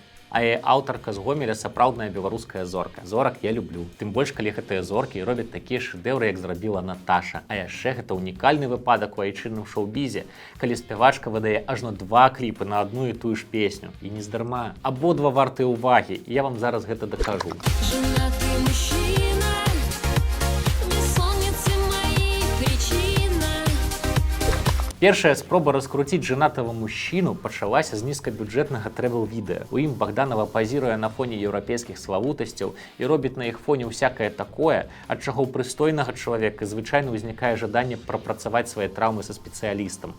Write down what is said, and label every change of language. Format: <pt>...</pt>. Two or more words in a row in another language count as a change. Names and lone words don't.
<be>А яе аўтарка з Гомеля сапраўдная беларуская зорка. Зорак я люблю. Тым больш, калі гэтыя зоркі робяць такія шэдэўры, як зрабіла Наташа. А яшчэ гэта унікальны выпадак у айчынным шоу-бізе, калі спявачка выдае ажно 2 кліпы на адну і тую ж песню. І не здарма. Абодва вартыя ўвагі, і я вам зараз гэта дакажу.</be> <ru>Женатый мужчина, бессонницы мои причина.</ru> <be>Першая спроба раскруціць жанатага мужчыну пачалася з нізкабюджэтнага трэвел-відэа. У ім Богданова пазіруе на фоне еўрапейскіх славутасцяў і робіць на іх фоне ўсякае такое, ад чаго ў прыстойнага чалавека звычайна ўзнікае жаданне прапрацаваць свае траўмы са спецыялістам.</be>